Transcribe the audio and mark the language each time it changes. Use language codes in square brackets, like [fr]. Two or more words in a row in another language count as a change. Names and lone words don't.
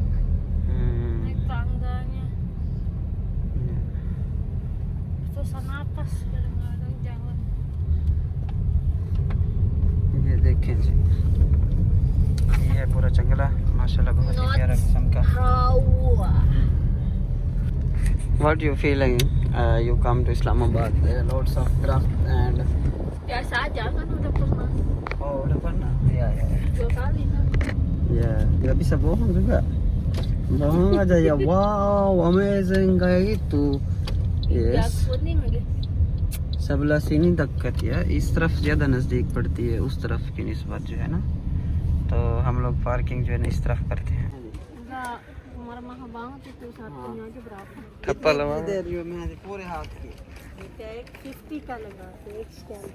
[ur] یہ دیکھیں جی، یہ ہے پورا جنگلہ ماشاءاللہ، بہت ہی پیارا قسم کا. [en] What you feeling? You come to Islamabad. There are lots of craft and. [id] Oh, udah pernah? Ya ya. Ya, nggak bisa bohong juga. Bohong aja ya. [en] Wow, amazing [id] kayak gitu. Yes. sebelah sini dekat ya, [ur] اس طرف زیادہ نزدیک پڑتی ہے اس طرف کی نسبت جو ہے نا، تو ہم لوگ پارکنگ جو ہے نا اس طرف کرتے ہیں. ٹھپا لگا دے رہی ہو میں پورے ہاتھ کی. 50 کا لگا تو ایک سٹیمپ.